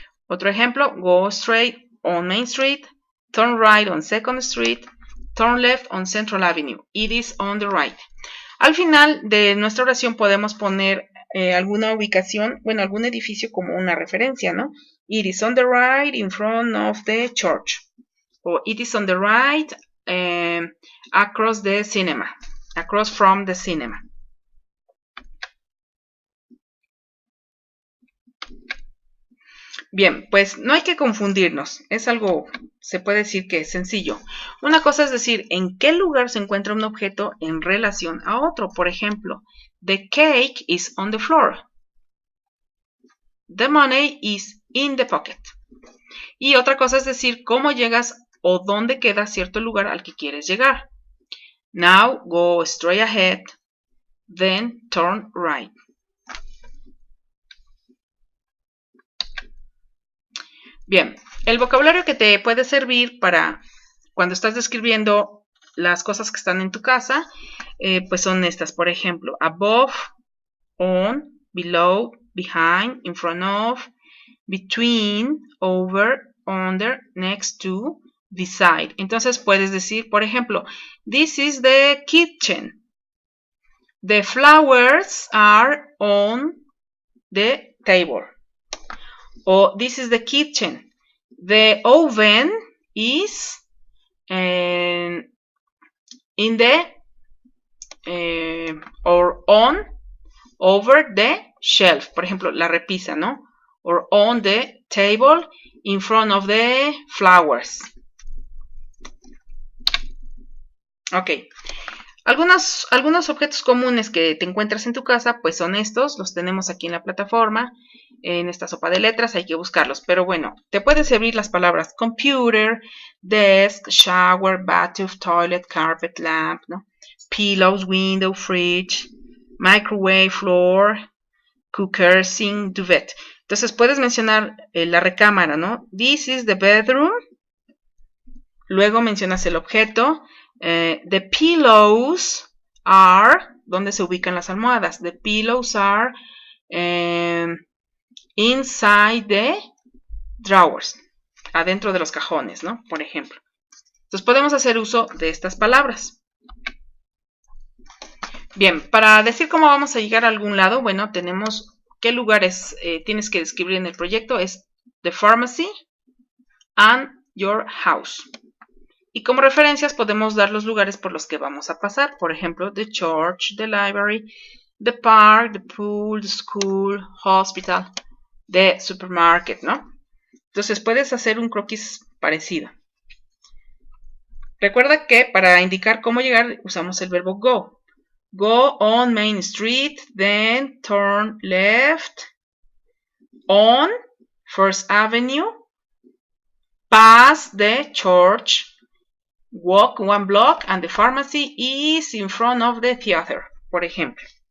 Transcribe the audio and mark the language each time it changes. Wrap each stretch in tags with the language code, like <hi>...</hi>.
<es>Otro ejemplo,</es> <en>go straight on Main Street, turn right on 2nd Street, turn left on Central Avenue, it is on the right.</en> <es>Al final de nuestra oración podemos poner alguna ubicación, bueno, algún edificio como una referencia, ¿no?</es> <en>It is on the right in front of the church. O it is on the right across the cinema. Across from the cinema.</en> <es>Bien, pues no hay que confundirnos. Es algo, se puede decir que es sencillo. Una cosa es decir en qué lugar se encuentra un objeto en relación a otro. Por ejemplo,</es> <en>the cake is on the floor. The money is in the pocket.</en> <es>Y otra cosa es decir cómo llegas o dónde queda cierto lugar al que quieres llegar.</es> <en>Now go straight ahead, then turn right.</en> <es>Bien, el vocabulario que te puede servir para cuando estás describiendo las cosas que están en tu casa, pues son estas, por ejemplo,</es> <en>above, on, below, behind, in front of, between, over, under, next to, beside.</en> <es>Entonces puedes decir, por ejemplo,</es> <en>this is the kitchen. The flowers are on the table. O this is the kitchen. The oven is in the or on over the shelf.</en> <es>Por ejemplo, la repisa, ¿no?</es> <en>Or on the table in front of the flowers. Ok.</en> <es>Algunos objetos comunes que te encuentras en tu casa, pues son estos, los tenemos aquí en la plataforma, en esta sopa de letras, hay que buscarlos. Pero bueno, te pueden servir las palabras</es> <en>computer, desk, shower, bathroom, toilet, carpet, lamp,</en> <es>¿no?</es> <en>Pillows, window, fridge, microwave, floor, cooker, sink, duvet.</en> <es>Entonces puedes mencionar la recámara, ¿no?</es> <en>This is the bedroom.</en> <es>Luego mencionas el objeto.</es> <en>The pillows are,</en> <es>¿dónde se ubican las almohadas?</es> <en>The pillows are inside the drawers,</en> <es>adentro de los cajones, ¿no? Por ejemplo. Entonces podemos hacer uso de estas palabras. Bien, para decir cómo vamos a llegar a algún lado, bueno, tenemos qué lugares tienes que describir en el proyecto.</es> <en>Es the pharmacy and your house.</en> <es>Y como referencias podemos dar los lugares por los que vamos a pasar. Por ejemplo,</es> <en>the church, the library, the park, the pool, the school, hospital, the supermarket, ¿no?</en> <es>Entonces puedes hacer un croquis parecido. Recuerda que para indicar cómo llegar usamos el verbo go.</es> <en>Go on Main Street, then turn left on First Avenue, pass the church, walk 1 block and the pharmacy is in front of the theater,</en> <es>por ejemplo.</es>